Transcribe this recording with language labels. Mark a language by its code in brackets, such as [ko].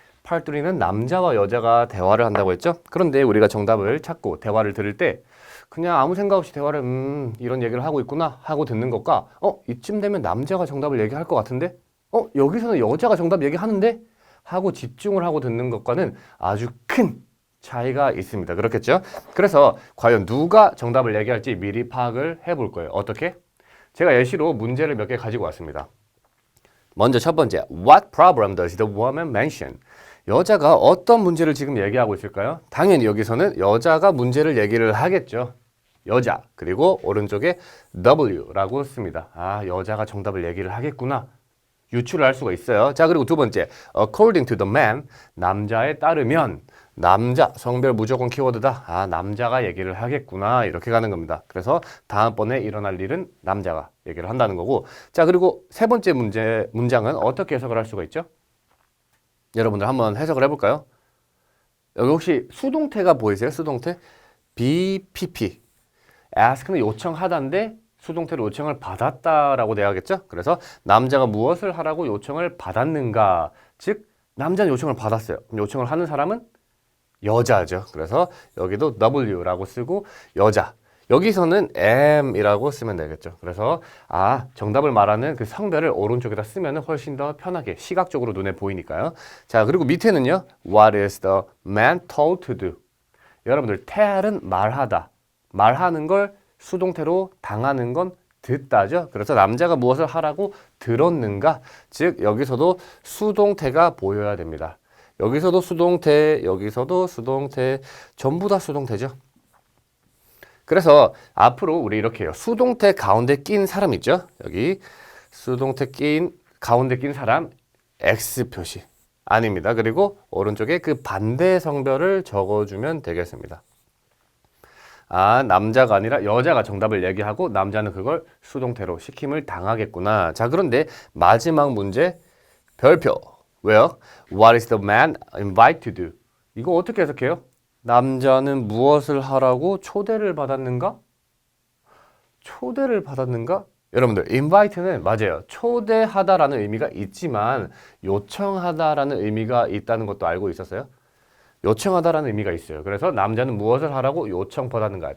[ko] 팔뚜리는 남자와 여자가 대화를 한다고 했죠? 그런데 우리가 정답을 찾고 대화를 들을 때 그냥 아무 생각 없이 대화를 이런 얘기를 하고 있구나 하고 듣는 것과 이쯤 되면 남자가 정답을 얘기할 것 같은데 여기서는 여자가 정답 얘기하는데 하고 집중을 하고 듣는 것과는 아주 큰 차이가 있습니다. 그렇겠죠? 그래서 과연 누가 정답을 얘기할지 미리 파악을 해볼 거예요. 어떻게? 제가 예시로 문제를 몇 개 가지고 왔습니다. 먼저 첫 번째, [en] What problem does the woman mention? [ko] 여자가 어떤 문제를 지금 얘기하고 있을까요? 당연히 여기서는 여자가 문제를 얘기를 하겠죠. 여자, 그리고 오른쪽에 W라고 씁니다. 아, 여자가 정답을 얘기를 하겠구나. 유추를 할 수가 있어요. 자, 그리고 두 번째, [en] according to the man, [ko] 남자에 따르면, 남자, 성별 무조건 키워드다. 아, 남자가 얘기를 하겠구나. 이렇게 가는 겁니다. 그래서 다음번에 일어날 일은 남자가 얘기를 한다는 거고. 자, 그리고 세 번째 문장은 어떻게 해석을 할 수가 있죠? 여러분들 한번 해석을 해볼까요? 여기 혹시 수동태가 보이세요? 수동태? BPP. ask는 요청하다인데 수동태로 요청을 받았다라고 돼야겠죠? 그래서 남자가 무엇을 하라고 요청을 받았는가? 즉 남자는 요청을 받았어요. 그럼 요청을 하는 사람은 여자죠. 그래서 여기도 W라고 쓰고 여자. 여기서는 M이라고 쓰면 되겠죠. 그래서 정답을 말하는 그 성별을 오른쪽에다 쓰면 훨씬 더 편하게 시각적으로 눈에 보이니까요. 자, 그리고 밑에는요. [en] What is the man told to do? [ko] 여러분들 tell은 말하다. 말하는 걸 수동태로 당하는 건 듣다죠. 그래서 남자가 무엇을 하라고 들었는가? 즉 여기서도 수동태가 보여야 됩니다. 여기서도 수동태, 여기서도 수동태, 전부 다 수동태죠. 그래서 앞으로 우리 이렇게 해요. 수동태 가운데 낀 사람 있죠? 여기 수동태 가운데 낀 사람 X 표시 아닙니다. 그리고 오른쪽에 그 반대 성별을 적어주면 되겠습니다. 남자가 아니라 여자가 정답을 얘기하고 남자는 그걸 수동태로 시킴을 당하겠구나. 자, 그런데 마지막 문제 별표. 왜요? [en] What is the man invited to do? [ko] 이거 어떻게 해석해요? 남자는 무엇을 하라고 초대를 받았는가? 초대를 받았는가? 여러분들, invite는 맞아요. 초대하다라는 의미가 있지만 요청하다라는 의미가 있다는 것도 알고 있었어요? 요청하다라는 의미가 있어요. 그래서 남자는 무엇을 하라고 요청받았는가?